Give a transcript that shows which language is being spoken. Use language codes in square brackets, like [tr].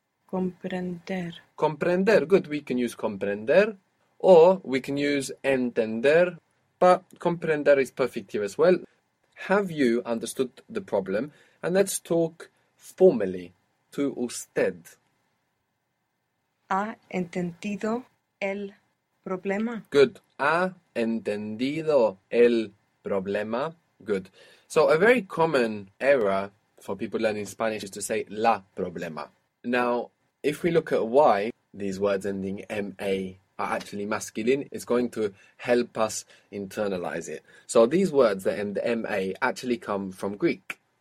[es] Comprender. [en] Comprender. Good. We can use comprender. Or we can use entender. But comprender is perfect here as well. Have you understood the problem? And let's talk formally to usted. [es] ¿Ha entendido el problema? [en] Good. [es] ¿Ha entendido el problema? [en] Good. So a very common error for people learning Spanish is to say la problema. Now, if we look at why these words ending M-A are actually masculine, it's going to help us internalize it. So these words that end M-A actually come from Greek.